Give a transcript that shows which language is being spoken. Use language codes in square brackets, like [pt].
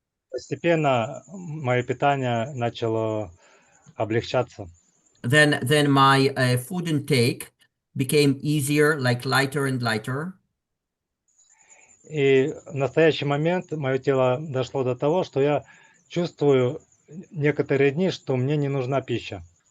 [ru] Постепенно мое питание начало облегчаться. [en] Then my food intake became easier, like lighter and lighter. [ru] И в настоящий момент мое тело дошло до того, что я чувствую некоторые дни, что мне не нужна пища.